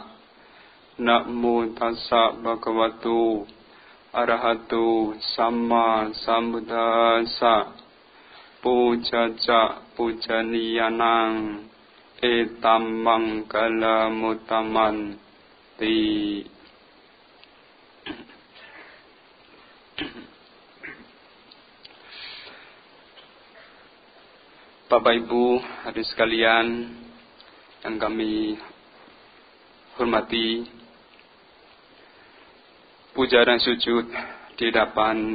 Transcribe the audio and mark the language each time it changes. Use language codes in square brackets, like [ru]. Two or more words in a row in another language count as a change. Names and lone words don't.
[pi] Namo tassa bhagavato arahato samma sambuddhassa. Pujaja pujaniyanang etam mangkala mutaman ti. [id] Bapak Ibu hadirin sekalian yang kami hormati, puja dan sujud di hadapan